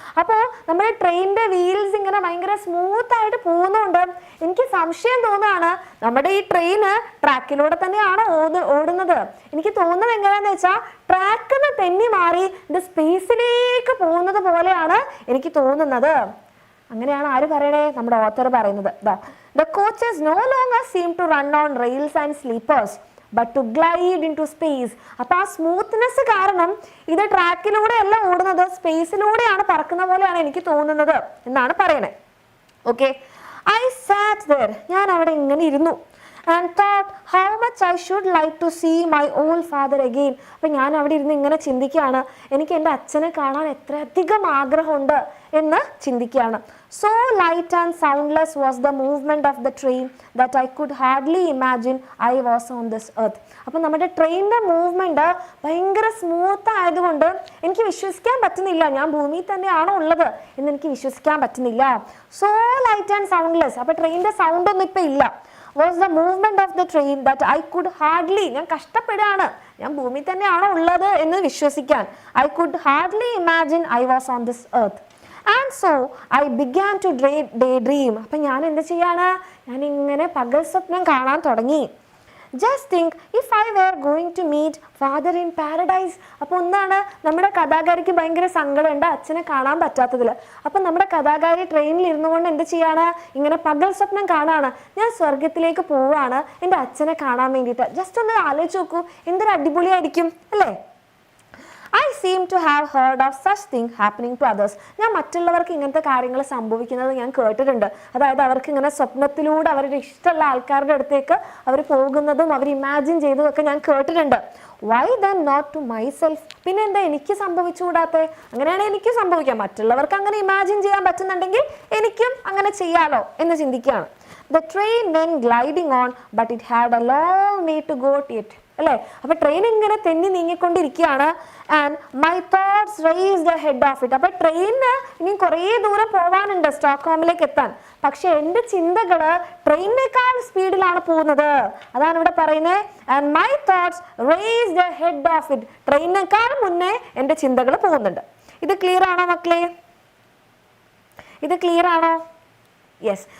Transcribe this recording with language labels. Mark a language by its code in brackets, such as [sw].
[ml] അപ്പോൾ നമ്മുടെ ട്രെയിനിന്റെ വീൽസ് ഇങ്ങനെ ഭയങ്കര സ്മൂത്ത് ആയിട്ട് പോകുന്നുണ്ട്. എനിക്ക് സംശയം തോന്നുകയാണ്, നമ്മുടെ ഈ ട്രെയിന് ട്രാക്കിലൂടെ തന്നെയാണ് ഓടുന്നത്. എനിക്ക് തോന്നുന്നത് എങ്ങനെയാന്ന് വെച്ചാൽ ട്രാക്കിന് തെന്നി മാറി ഇത് സ്പേസിലേക്ക് പോകുന്നത് പോലെയാണ് എനിക്ക് തോന്നുന്നത്. അങ്ങനെയാണ് ആര് പറയണേ? നമ്മുടെ ഓത്തർ പറയുന്നത്. [en] The coaches no longer seem to run on rails and sleepers but to glide into space. [ml] അപ്പോൾ ആ സ്മൂത്ത്നെസ് കാരണം ഇത് ട്രാക്കിലൂടെ അല്ല ഓടുന്നത്, സ്പേസിലൂടെയാണ് പറക്കുന്ന പോലെയാണ് എനിക്ക് തോന്നുന്നത് എന്നാണ് പറയണേ. ഓക്കെ. [en] I sat there, [ml] ഞാൻ അവിടെ ഇങ്ങനെ ഇരുന്നു, [en] and thought how much I should like to see my old father again. [ml] അപ്പം ഞാൻ അവിടെ ഇരുന്ന് ഇങ്ങനെ ചിന്തിക്കുകയാണ്, എനിക്ക് എൻ്റെ അച്ഛനെ കാണാൻ എത്രയധികം ആഗ്രഹമുണ്ട് എന്ന് ചിന്തിക്കുകയാണ്. [en] So light and soundless was the movement of the train that I could hardly imagine I was on this earth. [ml] അപ്പം നമ്മുടെ ട്രെയിനിൻ്റെ മൂവ്മെൻറ്റ് ഭയങ്കര സ്മൂത്ത് ആയതുകൊണ്ട് എനിക്ക് വിശ്വസിക്കാൻ പറ്റുന്നില്ല ഞാൻ ഭൂമിയിൽ തന്നെയാണോ ഉള്ളത് എന്ന് എനിക്ക് വിശ്വസിക്കാൻ പറ്റുന്നില്ല. [en] So light and soundless, [ml] അപ്പം ട്രെയിനിൻ്റെ സൗണ്ട് ഒന്നും ഇപ്പം ഇല്ല. [en] Was the movement of the train that I could hardly, [ml] ഞാൻ കഷ്ടപ്പെടുകയാണ്, ഞാൻ ഭൂമിയിൽ തന്നെയാണോ ഉള്ളത് എന്ന് വിശ്വസിക്കാൻ. [en] I could hardly imagine I was on this earth. And so I began to daydream. [ml] അപ്പം ഞാൻ എന്ത് ചെയ്യാണ്? ഞാൻ ഇങ്ങനെ പകൽ സ്വപ്നം കാണാൻ തുടങ്ങി. [en] Just think if I were going to meet father in paradise. [ml] അപ്പോൾ ഒന്നാണ് നമ്മുടെ കഥാകാരിക്ക് ഭയങ്കര സങ്കടമുണ്ട് അച്ഛനെ കാണാൻ പറ്റാത്തതിൽ. അപ്പം നമ്മുടെ കഥാകാരി ട്രെയിനിൽ ഇരുന്നു കൊണ്ട് എന്ത് ചെയ്യാണ്? ഇങ്ങനെ പകൽ സ്വപ്നം കാണാണ്, ഞാൻ സ്വർഗത്തിലേക്ക് പോവുകയാണ് എൻ്റെ അച്ഛനെ കാണാൻ വേണ്ടിയിട്ട്. ജസ്റ്റ് ഒന്ന് ആലോചിച്ച് നോക്കൂ, എന്തൊരു അടിപൊളിയായിരിക്കും അല്ലേ? [en] I seem to have heard of such thing happening to others. [ml] ഞാൻ മറ്റുള്ളവർക്ക് ഇങ്ങനത്തെ കാര്യങ്ങൾ സംഭവിക്കുന്നത് ഞാൻ കേട്ടിട്ടുണ്ട്. അതായത് അവർക്ക് ഇങ്ങനെ സ്വപ്നത്തിലൂടെ അവരുടെ ഇഷ്ടമുള്ള ആൾക്കാരുടെ അടുത്തേക്ക് അവർ പോകുന്നതും അവർ ഇമാജിൻ ചെയ്തതൊക്കെ ഞാൻ കേട്ടിട്ടുണ്ട്. [en] Why then not to myself? [ml] പിന്നെ എന്താ എനിക്ക് സംഭവിച്ചുകൂടാത്തെ? അങ്ങനെയാണെങ്കിൽ എനിക്ക് സംഭവിക്കാം. മറ്റുള്ളവർക്ക് അങ്ങനെ ഇമാജിൻ ചെയ്യാൻ പറ്റുന്നുണ്ടെങ്കിൽ എനിക്കും അങ്ങനെ ചെയ്യാലോ എന്ന് ചിന്തിക്കുകയാണ്. [en] The train went gliding on, but it had a long way to go yet. [ml] അല്ലേ? അപ്പോൾ ട്രെയിൻ ഇങ്ങനെ തെന്നി നീങ്ങിക്കൊണ്ടിരിക്കുകയാണ്. [en] And my thoughts raced head of it. [ml] അപ്പോൾ ട്രെയിനിന് ഇനി കുറേ ദൂരം പോകാനുണ്ട് സ്റ്റോക്ക്ഹോമിലേക്ക് എത്താൻ. പക്ഷെ എൻ്റെ ചിന്തകൾ ട്രെയിനിനേക്കാൾ സ്പീഡിലാണ് പോകുന്നത്. അതാണ് ഇവിടെ പറയുന്നത്. [en] And my thoughts raced head of it. [ml] ട്രെയിനിനേക്കാൾ മുന്നേ എൻ്റെ ചിന്തകൾ പോകുന്നുണ്ട്. ഇത് ക്ലിയർ ആണോ മക്കളെ? ഇത് ക്ലിയർ ആണോ? യെസ്.